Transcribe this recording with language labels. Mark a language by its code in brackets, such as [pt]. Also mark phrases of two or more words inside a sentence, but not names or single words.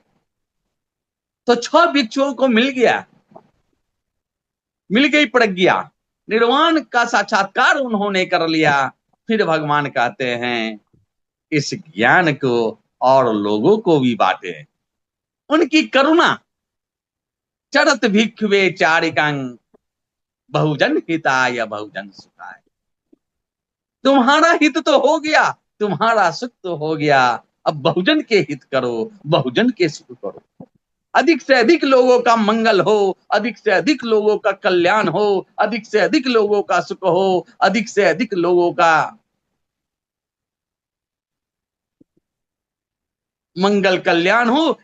[hi] तो 6 भिक्षुओं को मिल गया, मिल गई प्रज्ञा, निर्वाण का साक्षात्कार उन्होंने कर लिया। फिर भगवान कहते हैं इस ज्ञान को और लोगों को भी बांटे। उनकी करुणा, [pi] चरत भिक्षुवे चारिकं, बहुजन हिताय बहुजन सुखाय। [hi] तुम्हारा हित तो हो गया, तुम्हारा सुख तो हो गया, अब बहुजन के हित करो, बहुजन के सुख करो। अधिक से अधिक लोगों का मंगल हो, अधिक से अधिक लोगों का कल्याण हो, अधिक से अधिक लोगों का सुख हो, अधिक से अधिक लोगों का मंगल कल्याण हो।